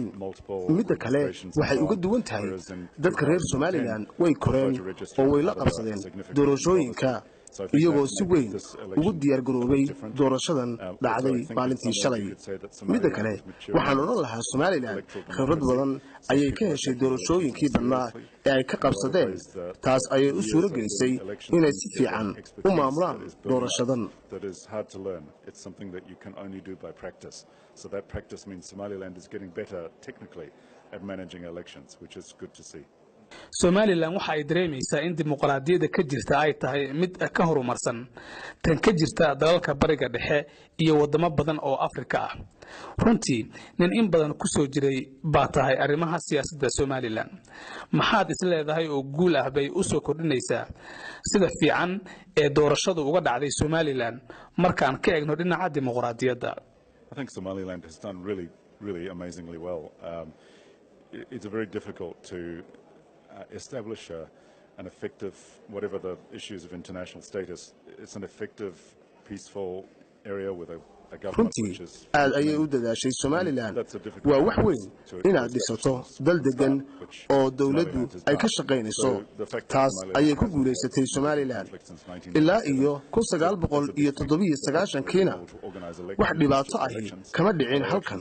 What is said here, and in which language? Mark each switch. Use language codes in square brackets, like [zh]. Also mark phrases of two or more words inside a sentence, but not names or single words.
[so] midda kale waxay uga duwan tahay dadka reer Somaliland way koreen oo way la qabsadeen doorashooyinka iyagoo si weyn ugu diyaar garoobay doorashadan dhacday maalintii shalay. midda kale waxaan odhan lahaa Somaliland khibrad badan ayay ka heshay doorashooyinkii badnaa ee ay ka qabsadeen. taas ayay u suuro gelisay inay si fiican u maamulaan doorashadan. [en] So that practice means Somaliland is getting better technically at managing elections, which is good to see. [so] Somaliland waxa ay dareemaysaa in dimuqraadiyadda ka jirta ay tahay mid ka horumarsan tan ka jirta dalalka bariga dhexe iyo wadamo badan oo Afrika ah. runtii nin in badan ku soo jiray baa tahay arrimaha siyaasadda Somaliland. maxaad is leedahay oo guul ah bay u soo kordhinaysaa sida fiican ee doorashadu uga dhacday Somaliland markaan ka eegno dhinaca dimuqraadiyadda? [en] I think Somaliland has done really amazingly well. It's very difficult to establish an effective, whatever the issues of international status, it's an effective, peaceful area with a government which is... [so] aad ayay u dadaashay Somaliland. waa wax weyn inaad dhisato dal degan oo dawladdu ay ka shaqaynayso. taas ayay ku guulaysatay Somaliland. ilaa iyo 1997kiina wax dhibaato ahi kama dhicin halkan.